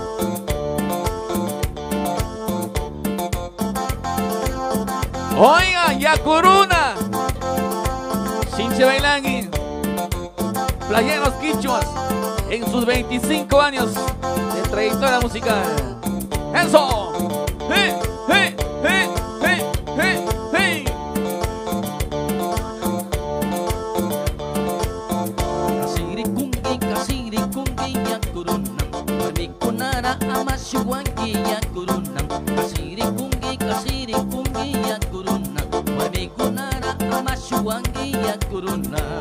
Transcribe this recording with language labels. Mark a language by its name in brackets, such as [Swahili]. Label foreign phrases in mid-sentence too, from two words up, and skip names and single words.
[Spanish] Oigan, Yacuruna, Chinche Bailangui, playeros quichuas, en sus 25 años de trayectoria musical. ¡Eso! ¡Hey, hey, hey, hey, hey, hey! [Quechua] Kasirikungi Yacuruna, Mikunara Amashuwangi Yacuruna, Kasirikungi Yacuruna, Mikunara Amashuwangi Yacuruna.